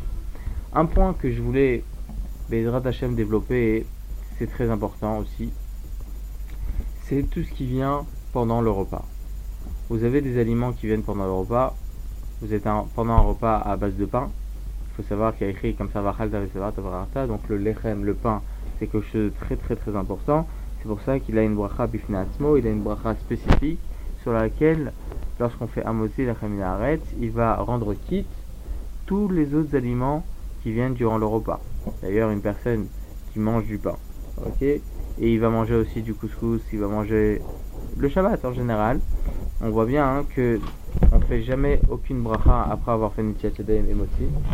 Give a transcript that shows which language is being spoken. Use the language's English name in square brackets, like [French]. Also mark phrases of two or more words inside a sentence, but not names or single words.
[French] Un point que je voulais [Hebrew] בעזרת השם [French] développer, et c'est très important aussi, c'est tout ce qui vient pendant le repas. vous avez des aliments qui viennent pendant le repas, vous êtes pendant un repas à base de pain. Il faut savoir qu'il y a écrit comme ça, donc le lechem, le pain, c'est quelque chose de très très très important. C'est pour ça qu'il a une [Hebrew] ברכה בפני עצמה, [French] il a une bracha spécifique sur laquelle, lorsqu'on fait [Hebrew] המוציא לחם מן הארץ, [French] il va rendre quitte tous les autres aliments qui viennent durant le repas. D'ailleurs, une personne qui mange du pain, ok, et il va manger aussi du couscous, il va manger le Shabbat en général, on voit bien que on fait jamais aucune bracha après avoir fait [Hebrew] נטילת ידיים [French] et Motzi.